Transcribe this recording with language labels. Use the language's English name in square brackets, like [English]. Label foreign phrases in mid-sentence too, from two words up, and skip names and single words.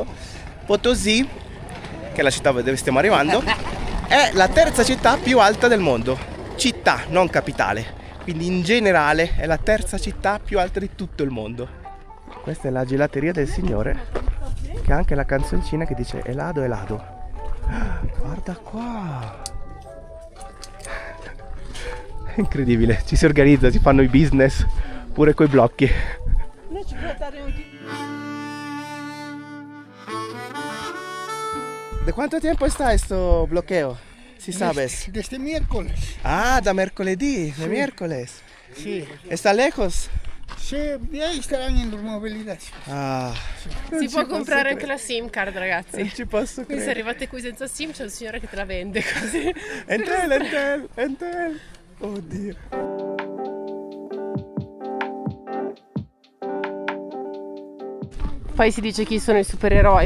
[Italian] Potosí, che è la città dove stiamo arrivando, è la terza città più alta del mondo. Città, non capitale. Quindi in generale è la terza città più alta di tutto il mondo. Questa è la gelateria del signore, che ha anche la canzoncina che dice [Spanish] helado, helado. [Italian] Guarda qua. Incredibile, ci si organizza, si fanno i business pure coi blocchi. [Spanish] ¿De cuánto tiempo está esto bloqueo? Si sabes. Desde miércoles. [Italian] Ah, da mercoledì, [Spanish] de miércoles. Sí. ¿Está lejos? Sí, de ahí estarán en los movilidades. Ah, [Italian] Si può comprare anche la [English] SIM card, [Italian] ragazzi. non ci posso Quindi se credere. arrivate qui senza SIM c'è un signore che te la vende così. Entel. Oddio. Poi si dice chi sono i supereroi.